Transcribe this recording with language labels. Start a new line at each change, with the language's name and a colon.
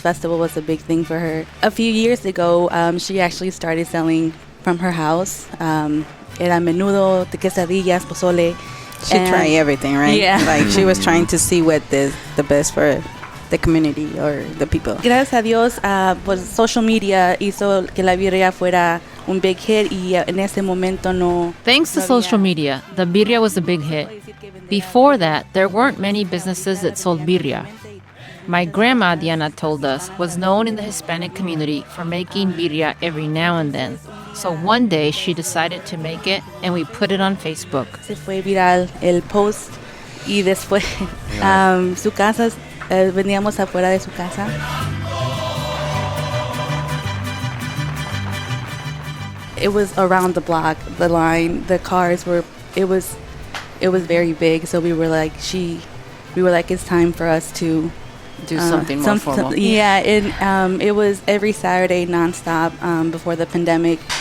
English: Festival was a big thing for her. A few years ago, she actually started selling from her house.
Spanish: Era menudo, quesadillas, pozole.
English: She tried everything, right? Yeah. Like she was trying to see what is the best for the community or the people.
Spanish: Gracias a Dios, pues social media hizo que la birria fuera un
English: big hit
Spanish: y en ese momento no.
English: Thanks to social media, the birria was a big hit. Before that, there weren't many businesses that sold birria. My grandma, Diana told us, was known in the Hispanic community for making birria every now and then. So one day she decided to make it and we put it on Facebook.
Spanish: Se fue viral el post y después su casa, vendíamos afuera de su casa.
English: It was around the block, the line, the cars were, it was very big. So we were like, it's time for us to do something more formal. Yeah, it was every Saturday nonstop before the pandemic.